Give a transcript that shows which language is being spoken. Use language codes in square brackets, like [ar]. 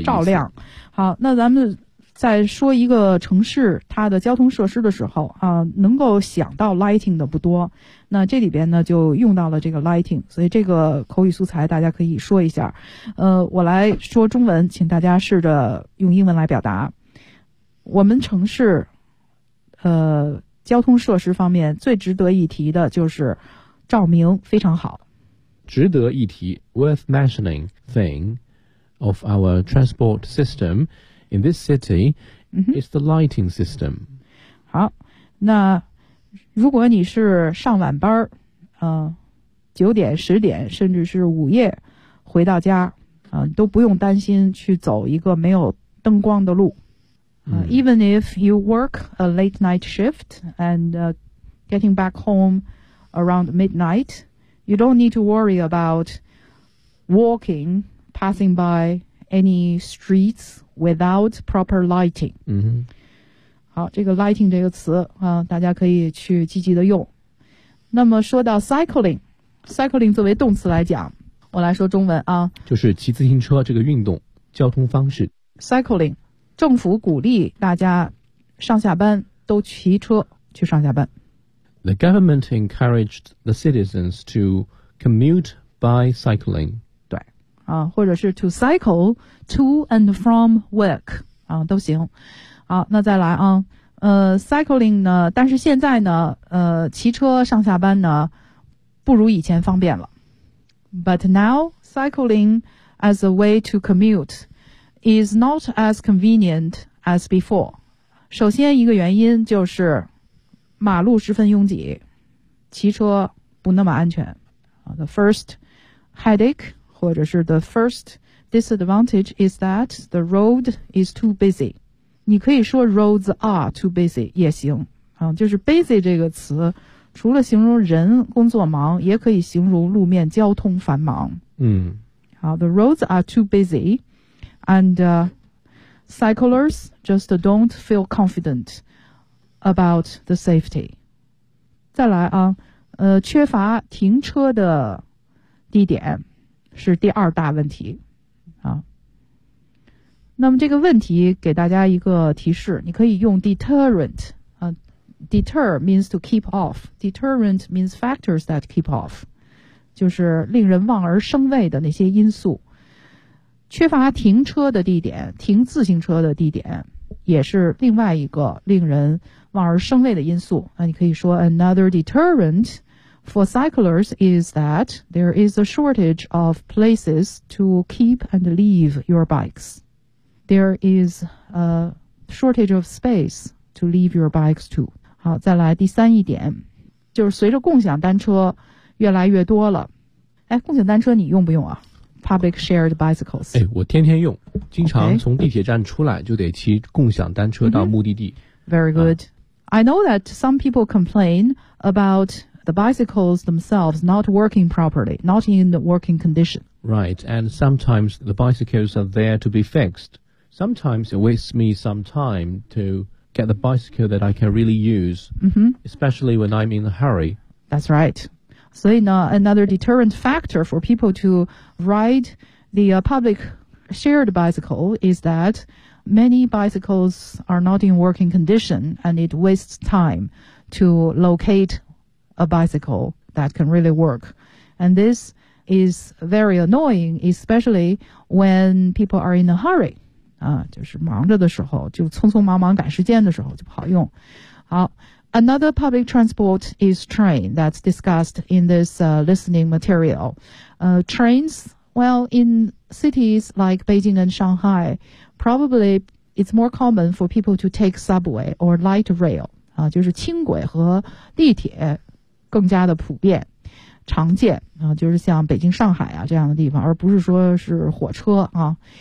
[zh] 是照亮。好，那咱们在说一个城市它的交通设施的时候啊，能够想到 lighting 的不多，那这里边呢就用到了这个 lighting， 所以这个口语素材大家可以说一下。我来说中文，请大家试着用英文来表达。我们城市交通设施方面最值得一提的就是照明非常好。值得一提 [en] worth mentioning thing of our transport systemIn this city, it's the lighting system. [zh] 好，那如果你是上晚班儿，9点、10点，甚至是午夜回到家，都不用担心去走一个没有灯光的路。 [en] Even if you work a late night shift and getting back home around midnight, you don't need to worry about walking, passing by any streets. Without proper lighting. [zh] 好，这个 lighting 这个词啊，大家可以去积极的用。那么说到 cycling 作为动词来讲，我来说中文啊，就是骑自行车这个运动交通方式。 Cycling， 政府鼓励大家上下班都骑车去上下班。 [en] The government encouraged the citizens to commute by cycling. [zh] 啊，或者是 [en] to cycle to and from work 啊， [zh] 都行。好，那再来啊，cycling 呢？但是现在呢，骑车上下班呢，不如以前方便了。 [en] But now cycling as a way to commute is not as convenient as before. [zh] 首先一个原因就是马路十分拥挤，骑车不那么安全。 [en] The first headache. [zh] 或者是 [en] the first disadvantage is that the road is too busy. [zh] 你可以说 [en] roads are too busy [zh] 也行、啊、就是 busy 这个词除了形容人工作忙也可以形容路面交通繁忙。好 [en] the roads are too busy, and cyclists just don't feel confident about the safety. [zh] 再来啊缺乏停车的地点。是第二大问题啊。那么这个问题给大家一个提示，你可以用 deterrent 啊 [en] deter means to keep off [zh] deterrent means factors that keep off 就是令人望而生畏的那些因素。缺乏停车的地点，停自行车的地点也是另外一个令人望而生畏的因素。那你可以说 [en] another deterrentFor cyclers is that there is a shortage of places to keep and leave your bikes. There is a shortage of space to leave your bikes to. [zh] 好，再来第三一点，就是随着共享单车越来越多了。哎，共享单车你用不用啊？ [en] public shared bicycles. [zh] 哎，我天天用，经常从地铁站出来就得骑共享单车到目的地。 Mm-hmm. [en] Very good.、I know that some people complain about the bicycles themselves not working properly, not in the working condition. Right, and sometimes the bicycles are there to be fixed. Sometimes it wastes me some time to get the bicycle that I can really use,、 mm-hmm. especially when I'm in a hurry. That's right. So in, another deterrent factor for people to ride the、public shared bicycle is that many bicycles are not in working condition and it wastes time to locate a bicycle that can really work. And this is very annoying, especially when people are in a hurry. [zh] 就是忙着的时候就匆匆忙忙赶时间的时候就不好用。 [en] 好 another public transport is train that's discussed in this、listening material.、trains, well, in cities like Beijing and Shanghai, probably it's more common for people to take subway or light rail,、 [zh] 就是轻轨和地铁更加的普遍常见、就是像北京上海啊这样的地方而不是说是火车啊。